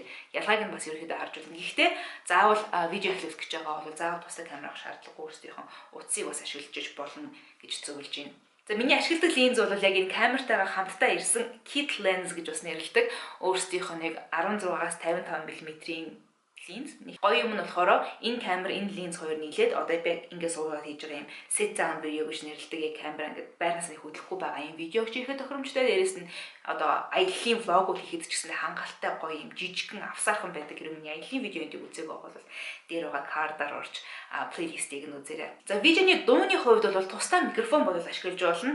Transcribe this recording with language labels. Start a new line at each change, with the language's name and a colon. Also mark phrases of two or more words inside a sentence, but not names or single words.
Mongolian: Ялгааг нь бас ерөөхдөө харж болно. Гэхдээ заавал видео эхлүүлэх гэж байгаа бол заавал тусдаа камер авах шаардлагагүй, өөрсдийнхөө утсыг бас ашиглаж болно гэж зөвлөж байна. За миний ашигладаг линз бол яг энэ камертайгаа хамтдаа ирсэн
English: kit lens
Mongolian: гэж бас нэрлэдэг. Өөрсдийнхөө нэг 16-аас 55 мм-ийн линз. Гоё юм нь болохоор энэ камер, энэ линз хоёр нийлээд одоо би ингээд суулгаад хийж байгаа юм
English: set sound video
Mongolian: гэж нэрлэдэг. Яг камера ингээд байрнаас нь хөдлөхгүй байгаа юм видеог хийхэд тохиромжтой. Дээрээс нь одоо аяллаа влогууд хийхэд ч гэсэн хангалттай гоё юм жижигхэн авсаархан байдаг. Хэрвээ миний аяллаа видеонд үзээг бол дээр байгаа кардаар орж плейлистийг нь үзээрэй. За видеоны дууны хувьд бол тусдаа микрофон бодол ашиглаж болно.